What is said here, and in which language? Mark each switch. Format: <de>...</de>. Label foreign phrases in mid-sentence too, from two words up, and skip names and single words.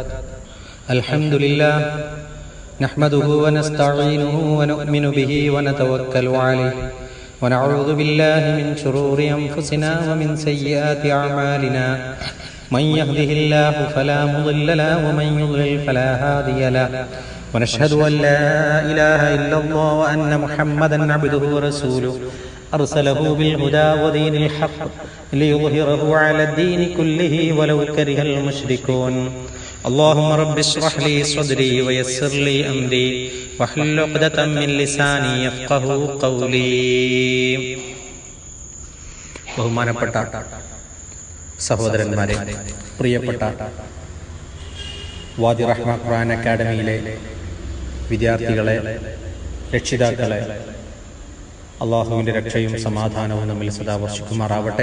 <ar>الحمد لله نحمده ونستعينه ونؤمن به ونتوكل عليه ونعوذ بالله من شرور أنفسنا ومن سيئات أعمالنا من يهده الله فلا مضل له ومن يضلل فلا هادي له ونشهد أن لا إله إلا الله وأن محمدا عبده ورسوله أرسله بالهدى ودين الحق ليظهره على الدين كله ولو كره المشركون. اللهم رب اشرح لي صدري ويسر لي أمري واحلل عقدة من لساني يفقهوا قولي.</ar> <ml>ബഹുമാനപ്പെട്ട സഹോദരന്മാരെ, പ്രിയപ്പെട്ട വാദി റഹ്മ ഖുർആൻ അക്കാദമിയിലെ വിദ്യാർത്ഥികളെ, രക്ഷിതാക്കളെ, അള്ളാഹുവിൻ്റെ രക്ഷയും സമാധാനവും നമ്മിൽ സദാ വർഷിക്കുമാറാവട്ടെ.</ml>